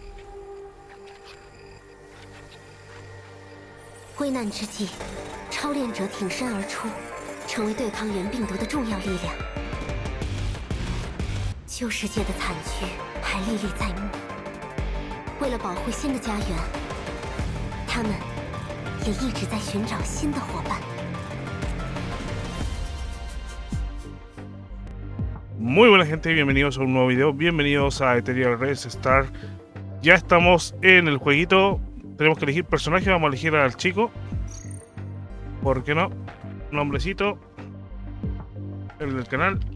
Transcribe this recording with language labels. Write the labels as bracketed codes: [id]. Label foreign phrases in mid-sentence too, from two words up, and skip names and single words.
[zh] 危难之际，超炼者挺身而出，成为对抗原病毒的重要力量。旧世界的惨剧还历历在目。为了保护新的家园，他们也一直在寻找新的伙伴。 [es] Muy buena gente, bienvenidos a un nuevo video, bienvenidos a Ethereal Res Star. Ya estamos en el jueguito, tenemos que elegir personaje, vamos a elegir al chico. ¿Por qué no? Nombrecito, el del canal.